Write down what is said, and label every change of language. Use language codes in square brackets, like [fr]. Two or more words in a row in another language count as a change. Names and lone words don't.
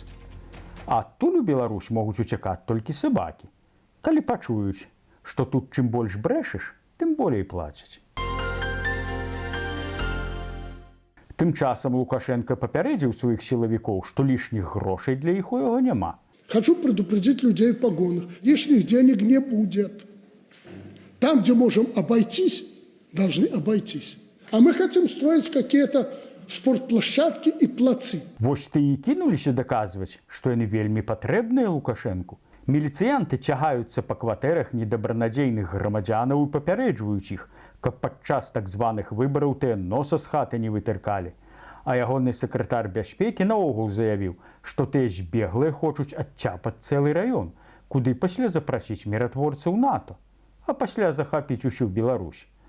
[be] А адтуль у Беларусь могуць уцякаць толькі сабакі. Калі пачуюць, што тут чым больш брэшаш, тым болей плацяць. Тым часам Лукашенко папярэдзіў сваіх сілавікоў, што лішніх грошай для іх у яго няма. [ru] Хочу предупредить людей в погонах. Лишних денег не будет. Там, где можем обойтись, должны обойтись. А мы хотим строить какие-то спортплощадки и плацы. [be] Вось ты і кінуліся даказваць, што яны вельмі патрэбныя Лукашэнку. Міліцыянты цягаюцца па кватэрах недабранадзейных грамадзянаў і папярэджваюць іх, каб падчас так званых выбараў тыя носа з хаты не вытыркалі. А ягоны сакратар бяспекі наогул заявіў, што тыя збеглыя хочуць адцяпаць цэлы раён, куды пасля запрасіць міратворцаў НАТО, а пасля захапіць усю Беларусь.